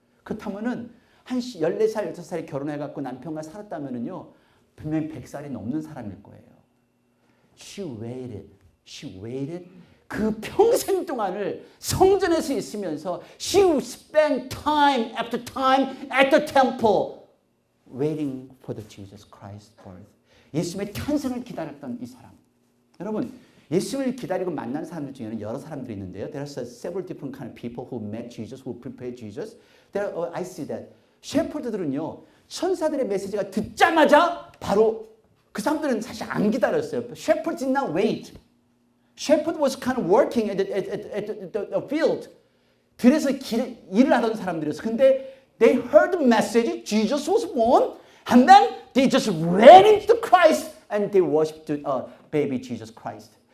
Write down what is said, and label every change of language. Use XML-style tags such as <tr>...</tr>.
<ko>그렇다면은 한 14살, 15살에 결혼해갖고 남편과 살았다면은요 분명히 100살이 넘는 사람일 거예요.</ko> <en>She waited.</en> <ko>그 평생 동안을 성전에서 있으면서</ko> <en>she spent time after time at the temple waiting for the Jesus Christ birth.</en> <ko>예수님의 탄생을 기다렸던 이 사람. 여러분, 예수님을 기다리고 만난 사람들 중에는 여러 사람들이 있는데요.</ko> <en>There are several different kind of people who met Jesus, who prepared Jesus. I see that.</en> <ko>셰퍼드들은요, 천사들의 메시지가 듣자마자 바로 그 사람들은 사실 안 기다렸어요.</ko> <en>Shepherds did not wait. Shepherd was kind of working at the field.</en> <ko>들에서 일을 하던 사람들이었어요.</ko> <en>근데 they heard the message, Jesus was born, and then they just ran into Christ and they worshipped baby Jesus Christ.</en>